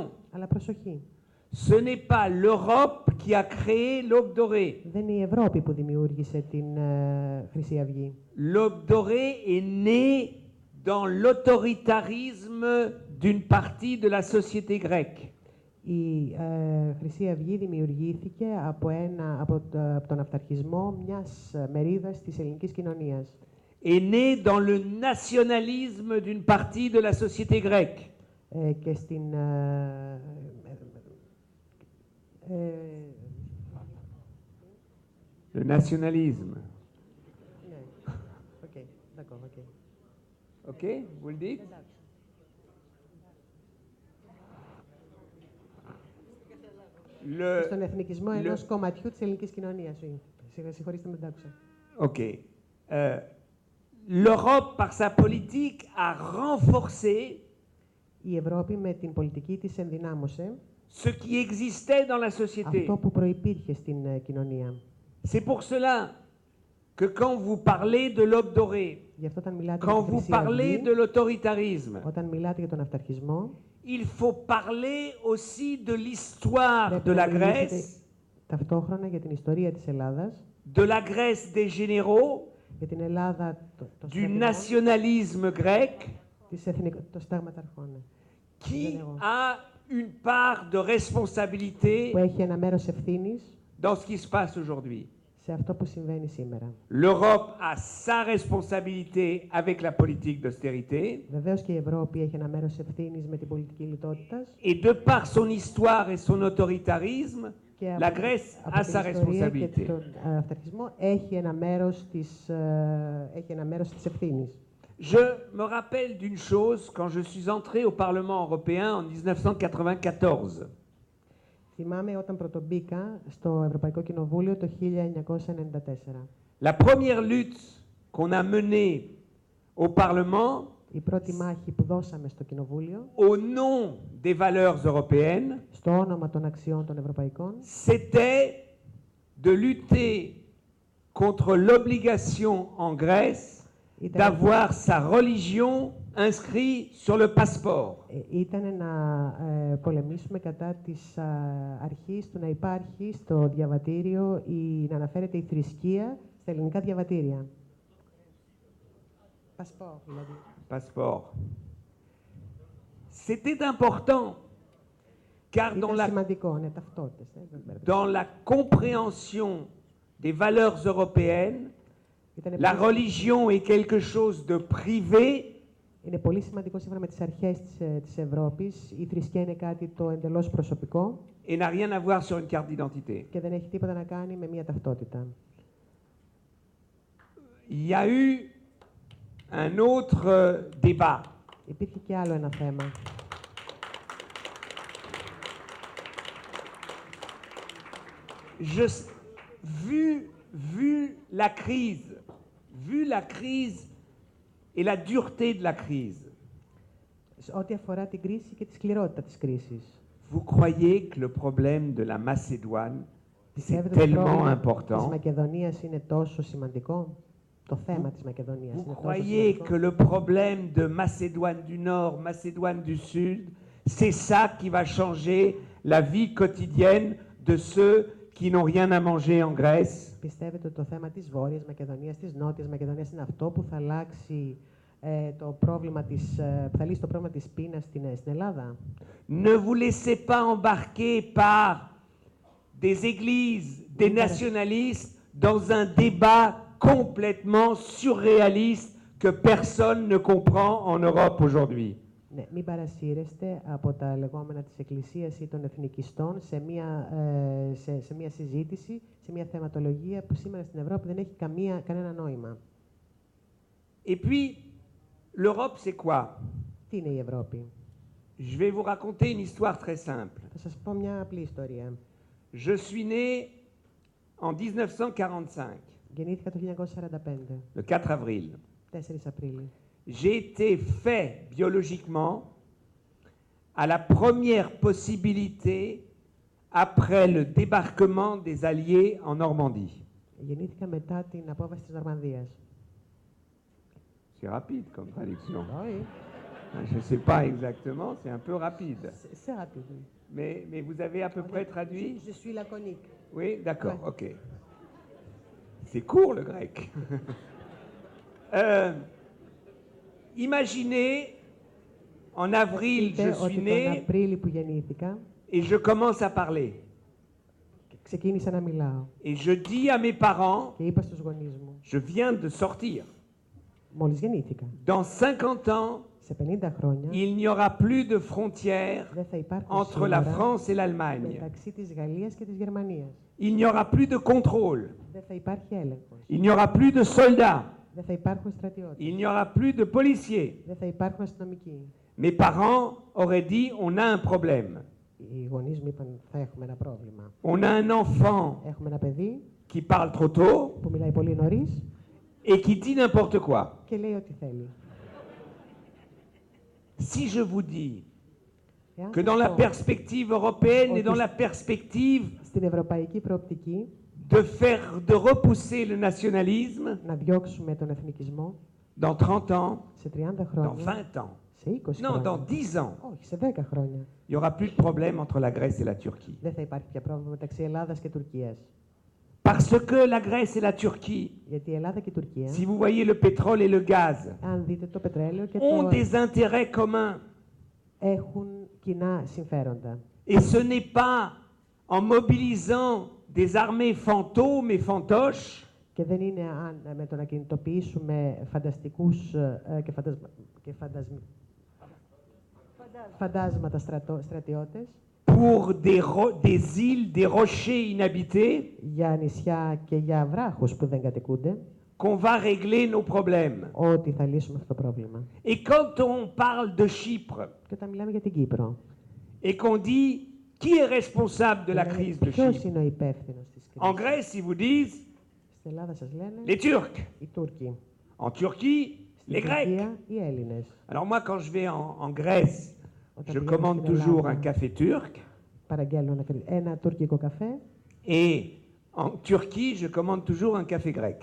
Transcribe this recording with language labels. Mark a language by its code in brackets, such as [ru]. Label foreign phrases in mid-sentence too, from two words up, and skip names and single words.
[el] Αλλά προσοχή. [fr] Ce n'est pas l'Europe qui a créé l'Aube dorée. [el] Δεν είναι η Ευρώπη που δημιούργησε την Χρυσή Αυγή. [fr] L'Aube dorée est née dans l'autoritarisme d'une partie de la société grecque. [el] Η Χρυσή Αυγή δημιουργήθηκε από τον αυταρχισμό μιας μερίδας της ελληνικής κοινωνίας. [fr] Est née dans le nationalisme d'une partie de la société grecque. [el] Και στην [fr] le nationalisme. Ok, d'accord, ok. Ok, vous le dites? [el] Στον εθνικισμό ενός κομματιού της ελληνικής κοινωνίας. Συγχωρήστε με την άκουσα. [fr] Ok. L'Europe, par sa politique, a renforcé [el] η Ευρώπη με την πολιτική της ενδυνάμωσε [fr] ce qui existait dans la société. [el] Αυτό που προϋπήρχε στην κοινωνία. [fr] C'est pour cela que quand vous parlez de l'Aube dorée, quand vous parlez de l'autoritarisme, [el] όταν μιλάτε για τον αυταρχισμό, [fr] il faut parler aussi de l'histoire de la Grèce, [el] ταυτόχρονα για την ιστορία της Ελλάδας, [fr] de la Grèce des généraux, [el] για την Ελλάδα [fr] du nationalisme grec, [el] των στάγματαρχών, [fr] qui a une part de responsabilité [el] που έχει ένα μέρος ευθύνης [fr] dans ce qui se passe aujourd'hui. [el] Σε αυτό που συμβαίνει σήμερα. [fr] L'Europe a sa responsabilité avec la politique d'austérité. [el] Βεβαίως και η Ευρώπη έχει ένα μέρος ευθύνης με την πολιτική λιτότητας. [fr] Et de par son histoire et son autoritarisme, la Grèce a sa responsabilité. [el] Και τον αυταρχισμό έχει ένα μέρος της ευθύνης. [fr] Je me rappelle d'une chose quand je suis entré au Parlement européen en 1994. [el] Θυμάμαι όταν πρωτομπήκα στο Ευρωπαϊκό Κοινοβούλιο το 1994. [fr] La première lutte qu'on a menée au Parlement, [el] η πρώτη μάχη που δώσαμε στο Κοινοβούλιο, [fr] au nom des valeurs européennes, [el] στο όνομα των αξιών των ευρωπαϊκών, [fr] c'était de lutter contre l'obligation en Grèce d'avoir sa religion inscrite sur le passeport. [el] Ήταν να πολεμήσουμε κατά της αρχής του να υπάρχει στο διαβατήριο ή να αναφέρεται η θρησκεία στα ελληνικά διαβατήρια. Passeport, δηλαδή. [fr] Passeport. C'était important, car dans la compréhension des valeurs européennes, la religion est quelque chose de privé. [el] Είναι πολύ σημαντικό σύμφωνα με τις αρχές της Ευρώπης. Η θρησκεία είναι κάτι το εντελώς προσωπικό. [fr] Et n'a rien à voir sur une carte d'identité. [el] Και δεν έχει τίποτα να κάνει με μια ταυτότητα. [fr] Il y a eu un autre débat. [el] Υπήρχε και άλλο ένα θέμα. [fr] Vu la crise et la dureté de la crise, [el] Ό,τι αφορά την κρίση και τη σκληρότητα της κρίσης. [fr] Vous croyez que le problème de la Macédoine, c'est [el] Πιστεύετε ότι το [fr] tellement [el] πρόβλημα της [fr] important? [el] Μακεδονίας είναι τόσο σημαντικό? Το θέμα της Μακεδονίας [fr] Vous [el] είναι τόσο [fr] croyez [el] σημαντικό? [fr] que le problème de Macédoine du Nord, Macédoine du Sud, c'est ça qui va changer la vie quotidienne de ceux qui n'ont rien à manger en Grèce? [el] Πιστεύετε ότι το θέμα της Βόρειας Μακεδονίας, της Νότιας Μακεδονίας είναι αυτό που θα αλλάξει το πρόβλημα που θα λύσει το πρόβλημα της πείνας στην Ελλάδα? [fr] Ne vous laissez pas embarquer par des églises, des nationalistes dans un débat complètement surréaliste que personne ne comprend en Europe aujourd'hui. [el] Ναι, μην παρασύρεστε από τα λεγόμενα της Εκκλησίας ή των εθνικιστών σε μια συζήτηση, σε μια θεματολογία που σήμερα στην Ευρώπη δεν έχει κανένα νόημα. [fr] Et puis, l'Europe, c'est quoi? [el] Τι είναι η Ευρώπη? [fr] Je vais vous raconter une histoire très simple. [el] Θα σας πω μια απλή ιστορία. [fr] Je suis né en 1945, [el] Γεννήθηκα το 1945, [fr] le 4 avril. [el] 4 Απρίλη. [fr] J'ai été fait biologiquement à la première possibilité après le débarquement des Alliés en Normandie. [el] Γεννήθηκα μετά την απόβαση της Νορμανδίας. [fr] C'est rapide comme traduction. Oui. Je ne sais pas exactement, c'est un peu rapide. C'est rapide. Mais vous avez à peu près traduit? Je suis laconique. Oui, d'accord, Ouais. ok. C'est court le grec. Imaginez, en avril, je suis né [el] Τον Απρίλη που γεννήθηκα, [fr] et je commence à parler. [el] ξεκίνησα να μιλάω [fr] Et je dis à mes parents, [el] και είπα στους γονείς μου, [fr] je viens de sortir. [el] μόλις γεννήθηκα. [fr] Dans 50 ans, [el] Σε 50 χρόνια [fr] il n'y aura plus de frontières [el] δεν θα υπάρχουν [fr] entre la [el] σύνορα [fr] France et l'Allemagne. [el] μεταξύ της Γαλλίας και της Γερμανίας. [fr] Il n'y aura plus de contrôle. [el] Δεν θα υπάρχει έλεγχος. [fr] Il n'y aura plus de soldats. [el] Δεν θα υπάρχουν στρατιώτες. [fr] Il n'y aura plus de policiers. [el] Δεν θα υπάρχουν αστυνομικοί. [fr] Mes parents auraient dit, on a un problème. [el] Οι γονείς μου είπαν, θα έχουμε ένα πρόβλημα. [fr] On a un enfant [el] Έχουμε ένα παιδί [fr] qui parle trop tôt [el] που μιλάει πολύ νωρίς [fr] et qui dit n'importe quoi. [el] και λέει ό,τι θέλει. [fr] Si je vous dis [el] Εάν [fr] que [el] σας [fr] dans la [el] πω, [fr] perspective européenne et dans la perspective [el] στην ευρωπαϊκή προοπτική [fr] de repousser le nationalisme, [el] να διώξουμε τον εθνικισμό [fr] dans 30 ans, [el] σε 30 [fr] dans [el] χρόνια, [fr] 20 ans, [el] σε 20 [fr] non, dans [el] χρόνια, [fr] 10 ans, [el] όχι, σε 10 χρόνια, [fr] il n'y aura plus de problème entre la Grèce et la Turquie. [el] δεν θα υπάρχει πια πρόβλημα μεταξύ Ελλάδας και Τουρκίας. [fr] Parce que la Grèce et la Turquie, [el] Γιατί η Ελλάδα και η Τουρκία, [fr] si vous voyez le pétrole et le gaz, [el] αν δείτε το πετρέλαιο και [fr] ont [el] το [fr] des intérêts communs. [el] έχουν κοινά συμφέροντα. [fr] Et ce n'est pas en mobilisant des armées fantômes et fantoches [el] Και δεν είναι με το να κινητοποιήσουμε φανταστικούς φαντάσματα στρατιώτες [fr] pour des îles, des rochers inhabités, [el] για νησιά και για βράχους που δεν κατοικούνται, [fr] qu'on va régler nos problèmes. [el] ότι θα λύσουμε αυτό το πρόβλημα. [fr] Et quand on parle de Chypre [el] Και όταν μιλάμε για την Κύπρο, [fr] et qu'on dit qui est responsable de la crise de [el] ποιος [fr] Chypre, [el] είναι ο υπεύθυνος της [fr] en [el] κρίσης? [fr] Grèce, ils vous disent [el] Στην Ελλάδα σας λένε [fr] les Turcs, [el] οι Τούρκοι, [fr] en Turquie, les [el] στην [fr] Grecs. [el] Τουρκία οι Έλληνες. [fr] Alors moi, quand je vais en Grèce, [el] Όταν [fr] je [el] πηγαίνω [fr] commande [el] στην [fr] toujours un [el] Ελλάδα, [fr] café turc [el] παραγγέλνω ένα τουρκικό καφέ [fr] et en Turquie, je commande toujours un café grec.